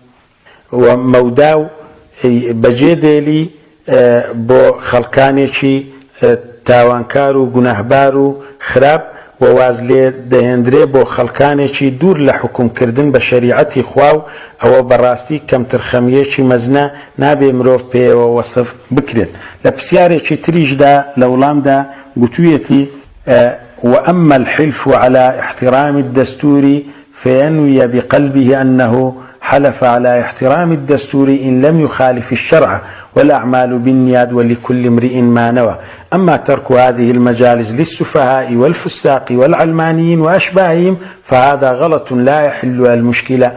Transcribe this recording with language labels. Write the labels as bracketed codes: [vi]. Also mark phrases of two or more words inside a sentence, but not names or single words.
[ckb] و مەوداو بەجێ دێلی بۆ خەڵکانێکی تاوانکار و گونەهبار و خراپ و واز لێ دەهێنرێ بۆ خەڵکانێکی دوور لە حکومکردن بە شەریعەتی خوا، و ئەوە بەڕاستی کەمترخەمیەکی مەزنە نابێ مرۆڤ پێوە وەسف بکرێت. لە پرسیارێکی تریشدا لە وڵامدا گوتوویەتی [ar] وأما الحلف على احترام الدستور فينوي بقلبه أنه حلف على احترام الدستور إن لم يخالف الشرع، والأعمال بالنيات ولكل امرئ ما نوى. أما ترك هذه المجالس للسفهاء والفساق والعلمانيين وأشباههم فهذا غلط لا يحل المشكلة.